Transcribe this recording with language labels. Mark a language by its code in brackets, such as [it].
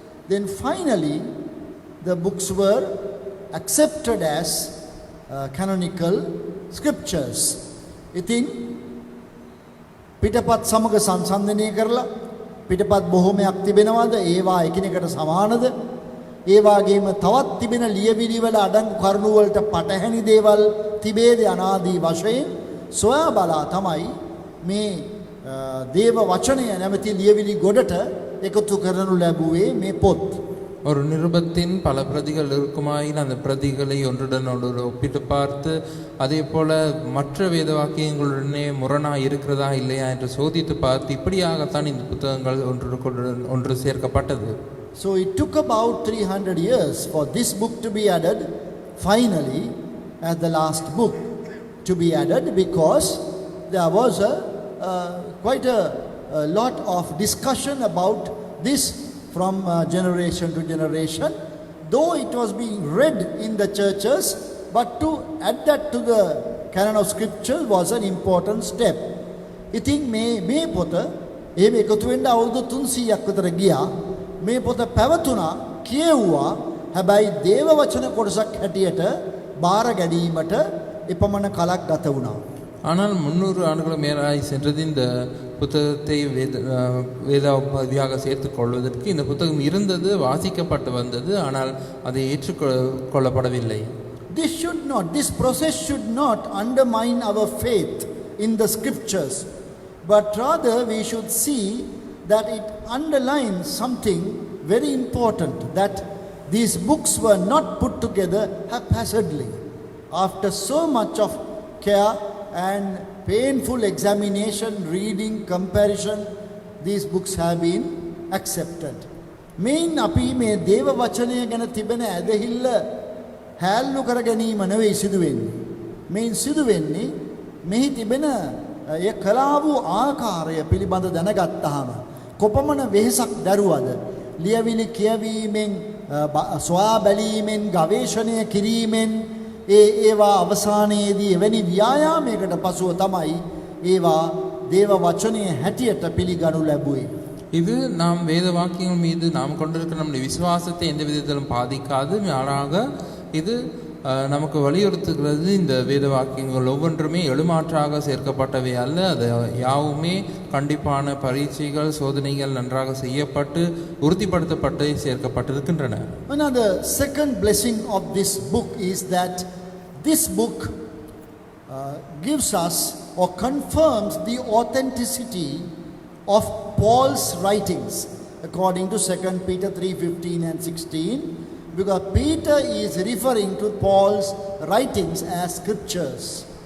[en] Then finally the books were accepted as canonical scriptures. [si] ඉතින් පිටපත් සමග සංසන්දනය කරලා පිටපත් බොහොමයක් තිබෙනවද? ඒවා එකිනෙකට සමානද? ඒ වගේම තවත් තිබෙන ලියවිලි වල අඩංගු කරුණු වලට පටහැනි දේවල් තිබේද අනාදී වශයෙන් සොයා බලා තමයි මේ දේව වචනය නැමැති ලියවිලි ගොඩට එකතු කරනු ලැබුවේ මේ පොත්. [ta] ஒரு நிருபத்தின் பல பிரதிகள் இருக்குமாயின் அந்த பிரதிகளை ஒன்றுடன் ஒன்று ஒப்பிட்டு பார்த்து அதே போல மற்ற வேத வாக்கியங்களுடனே முரணாக இருக்கிறதா இல்லையா என்று சோதித்து பார்த்து இப்படியாகத்தான் இந்த புத்தகங்கள் ஒன்று சேர்க்கப்பட்டது. [en] So it took about 300 years for this book to be added finally as the last book to be added, because there was quite a lot of discussion about this from generation to generation, though it was being read in the churches, but to add that to the canon of scripture was an important step. [si] ඉතින් මේ පොත එහෙම එකතු වෙන්න අවුරුදු 300ක් විතර ගියා. මේ පොත පැවතුණා, කියෙව්වා. හැබැයි දේව වචන කොටසක් හැටියට බාර ගැනීමට එපමණ කලක් ගත වුණා. [ta] ஆனால் 300 ஆண்டுகளுக்கு மேலாய் சென்றது இந்த புத்தகத்தை வேதாபதியாக சேர்த்துக் கொள்வதற்கு. இந்த புத்தகம் இருந்தது, வாசிக்கப்பட்டு வந்தது, ஆனால் அதை ஏற்றுக்கொள்ளப்படவில்லை. [en] This process should not undermine our faith in the scriptures, but rather we should see that it underlines something very important, that these books were not put together haphazardly. After so much of care and painful examination, reading, comparison, these books have been accepted. [si] Main අපි මේ දේව වචනය ගැන තිබෙන ඇදහිල්ල හැල්ලු කර ගැනීම නෙවෙයි සිදු වෙන්නේ. මේන් සිදු වෙන්නේ මෙහි තිබෙන ඒ කලා වූ ආකාරය පිළිබඳ දැනගත්තාම කොපමණ වෙහෙසක් දරුවද ලියවිලි කියවීමෙන් සොයා බැලීමෙන් ගවේෂණය කිරීමෙන් ඒවා අවසානයේදී එවැනි ව්‍යායාමයකට පසුව තමයි ඒවා දේව වචනය හැටියට පිළිගනු ලැබුවේ. [ta] இது நாம் வேத வாக்கியங்கள் மீது நாம் கொண்டிருக்கிற நம்முடைய விசுவாசத்தை எந்த விதத்திலும் பாதிக்காது. மாறாக இது நமக்கு வலியுறுத்துகிறது. இந்த வேத வாக்கியங்கள் ஒவ்வொன்றுமே எழுமாற்றாக சேர்க்கப்பட்டவை அல்ல. அது யாவுமே கண்டிப்பான பரீட்சைகள், சோதனைகள் நன்றாக செய்யப்பட்டு உறுதிப்படுத்தப்பட்டு சேர்க்கப்பட்டிருக்கின்றன. [en] Another second blessing of this book is that this book gives us or confirms the authenticity of Paul's writings according to 2 Peter 3:15 and 16, because Peter is referring to Paul's writings as scriptures.